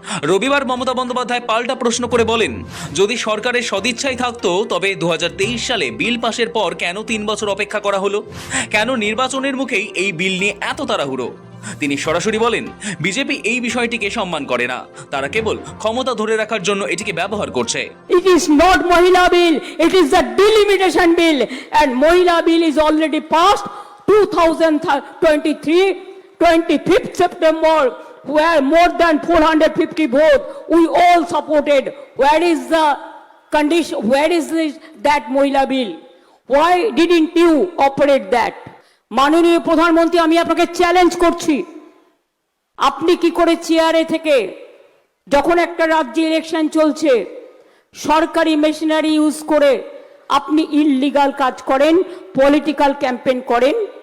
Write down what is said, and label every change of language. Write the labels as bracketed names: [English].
[Bangla] রবিবার মমতা বন্দ্যোপাধ্যায় পাল্টা প্রশ্ন করে বলেন, যদি সরকারের সদিচ্ছাই থাকতো তবে 2023 সালে বিল পাশের পর কেন 3 বছর অপেক্ষা করা হলো? কেন নির্বাচনের মুখেই এই বিল নিয়ে এত তাড়াহুড়ো? তিনি সরাসরি বলেন, বিজেপি এই বিষয়টিকে সম্মান করে না, তারা কেবল ক্ষমতা ধরে রাখার জন্য এটিকে ব্যবহার করছে। [English] It is not Mohila bill, it is the delimitation bill, and Mohila bill is already passed 2023, 25th September, where more than 450 votes, we all supported. Where is the condition, where is that Mohila bill? Why didn't you operate that? [Bangla] মাননীয় প্রধানমন্ত্রী, আমি আপনাকে challenge করছি, আপনি কি করে চেয়ারে থেকে যখন একটা রাজ্যে ইলেকশন চলছে সরকারি মেশিনারি ইউজ করে আপনি ইললিগাল কাজ করেন, পলিটিক্যাল ক্যাম্পেইন করেন?